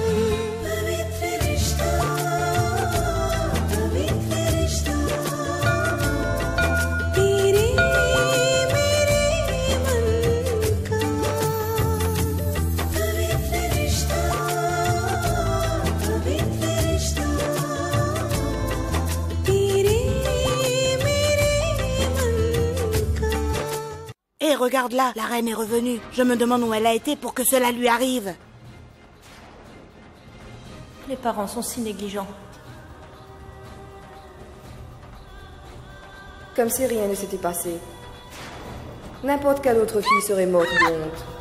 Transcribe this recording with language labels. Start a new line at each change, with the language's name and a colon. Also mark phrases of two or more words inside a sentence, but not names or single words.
Hindi: पवित्र रिश्ता, पवित्र रिश्ता, तेरे मेरे मन का। पवित्र रिश्ता, पवित्र रिश्ता, तेरे मेरे मन का।
French: Hé, regarde là, la reine est revenue. Je me demande où elle a été pour que cela lui arrive. Les parents sont si négligents. Comme si rien ne s'était passé. N'importe quelle autre fille serait morte de honte.